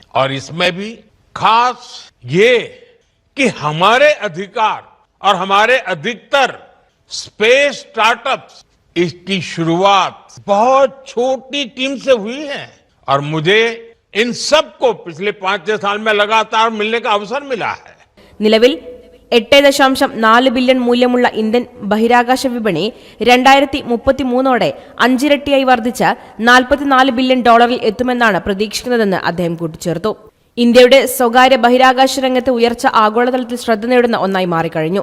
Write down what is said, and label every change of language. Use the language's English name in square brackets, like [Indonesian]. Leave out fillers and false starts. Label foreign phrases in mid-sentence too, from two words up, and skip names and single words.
[Hindi] और इसमें भी खास ये कि हमारे अधिकार और हमारे अधिकतर [English] space startups [Hindi] इसकी शुरुआत बहुत छोटी टीम से हुई है. और मुझे इन सबको पिछले 5-6 साल में लगातार मिलने का अवसर मिला है. [Malayalam] നിലവിൽ 8.4 ബില്യൺ മൂല്യമുള്ള ഇന്ത്യൻ ബഹിരാകാശ വിപണി 2033ഓടെ 5 ഇരട്ടിയായി വർദ്ധിച്ച് $44 ബില്യൺ എത്തുമെന്നാണ് പ്രതീക്ഷിക്കുന്നതെന്ന് അദ്ദേഹം കൂട്ടിച്ചേർത്തു. ഇന്ത്യയുടെ സ്വകാര്യ ബഹിരാകാശ രംഗത്തെ ഉയർച്ച ആഗോളതലത്തിൽ ശ്രദ്ധ നേടുന്ന ഒന്നായി മാറിക്കഴിഞ്ഞു.